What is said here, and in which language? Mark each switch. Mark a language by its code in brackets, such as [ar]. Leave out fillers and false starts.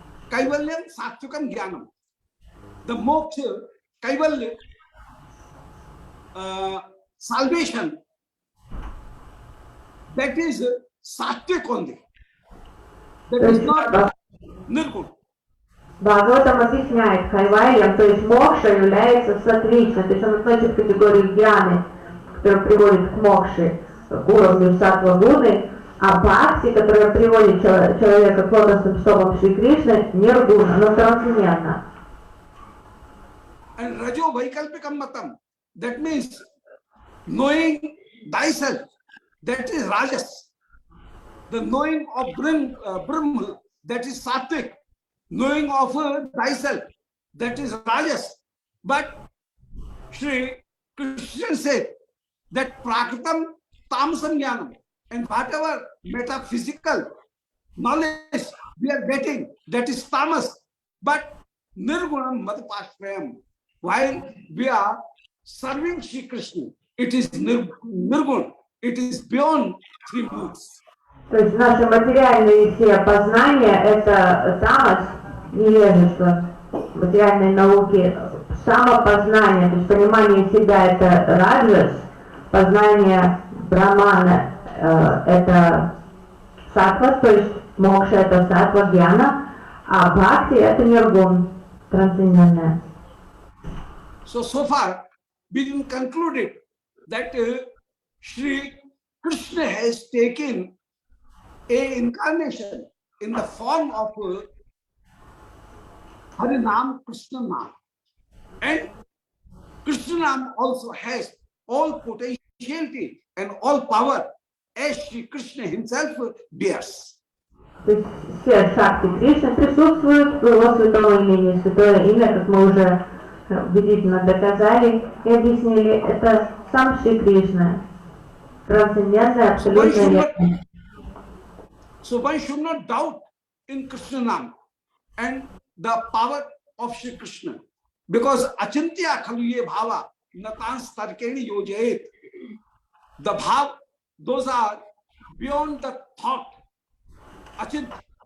[sa] Kaivalyam sattvikam Gyanam. [en] The moksha, Kaivalya, salvation, that is sattvic only. That is not nirguna. [ru] Бхагаватам объясняет, кайвальям, то есть мокша является сатвичной, то есть он относится к категории гьяны, которая приводит к мокше, к уровню саттва гуны, а бхакти, которая приводит человека к лотосным стопам Шри Кришны, ниргуна, но трансцендентна. [en] And [sa] Rajo Vaikalpikam Matam, [en] that means knowing thyself, that is Rajas. The knowing of Brahma, that is Sattvic. Knowing of thyself, that is Rajas. But Shri Krishna said that [sa] Prakritam Tamasam Jnanam, [en] and whatever metaphysical knowledge we are getting, that is tamas. But [sa] Nirgunam Madhapashrayam, [en] while we are serving Shri Krishna, it is Nirgun, it is beyond three moods. [ru] То есть наши материальные все познания – это тамас, невежество, материальные науки, самопознание, то есть понимание себя – это раджас, познание брамана – это саттва, то есть мокша – это саттва гьяна, а бхакти – это ниргун, трансцендентное. [en] So far, we can conclude that Shri Krishna has taken a incarnation in the form of Harinam Krishna Nam. And Krishna Nam also has all potentiality and all power as Shri Krishna himself bears. [ru] То есть все шакти Кришны присутствуют в его святом имени. Святое имя, как мы уже убедительно доказали и объяснили, это сам Шри Кришна. Трансцендентное, абсолютное ясное. [en] So one should not doubt in Krishna Nam and the power of Shri Krishna. [sa] Because Achintya Khaluye Bhava Natans Tarkeni Yojayet. [en] The Bhav, those are beyond the thought. Achintya.